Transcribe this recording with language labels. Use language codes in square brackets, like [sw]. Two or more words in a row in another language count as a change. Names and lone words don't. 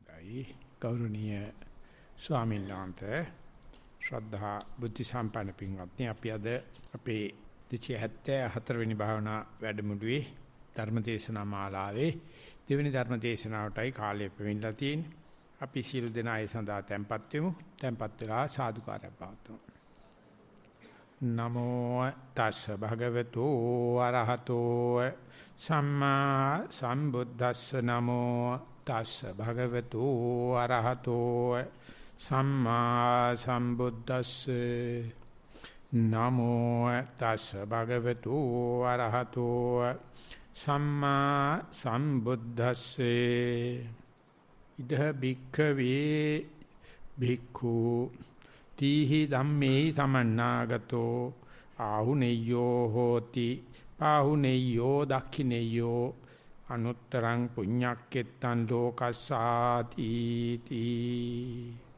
[si] අවසරයි ගෞරවනීය ස්වාමීන් වහන්සේ ශ්‍රද්ධා බුද්ධ සම්පන්න පින්වත්නි අපි අද අපේ 274 වෙනි භාවනා වැඩමුළුවේ ධර්මදේශනා මාලාවේ දෙවෙනි ධර්මදේශනාවටයි කාලය පෙවිලා තියෙන්නේ. අපි සියලු දෙනා ඒ සඳහා tempත් වෙමු. tempත් වෙලා සාදුකාරයක් පවත්වමු. [pi] නමෝ තස්ස භගවතු අරහතෝ සම්මා සම්බුද්දස්ස නමෝ තස්ස භගවතු අරහතෝ සම්මා සම්බුද්දස්ස නමෝ තස්ස භගවතු අරහතෝ සම්මා සම්බුද්දස්සේ ඉද භික්ඛවේ භික්ඛු තීහි ධම්මේ සමන්නාගතෝ ආහුනේයෝ හෝති පාහුනේයෝ දක්ඛිනේයෝ අනුත්තරං පුඤ්ඤක්කෙත්තං ලෝකස්සාති තී